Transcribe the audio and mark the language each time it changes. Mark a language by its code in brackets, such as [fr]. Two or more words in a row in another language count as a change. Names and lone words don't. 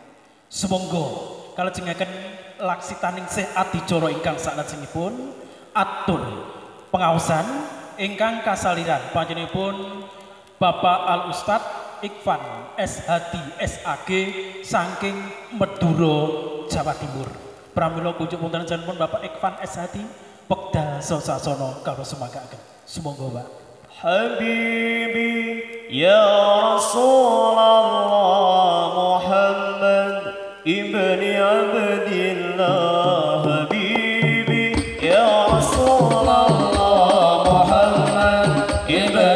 [jv] Sumangga kalajengaken laksitaning sih adicara ingkang salajengipun atur pengaosan ingkang kasaliran panjenenganipun Bapak Al Ustad Ikvan SHD SAG saking Meduro Jawa Timur. Pramila kunjuk wonten ajenipun Bapak Ikvan SHD Pekda Sosasana karo sumanggaken. Sumangga Pak. [ar] حبيبي يا رسول الله محمد ابن عبد الله حبيبي يا رسول الله محمد ابن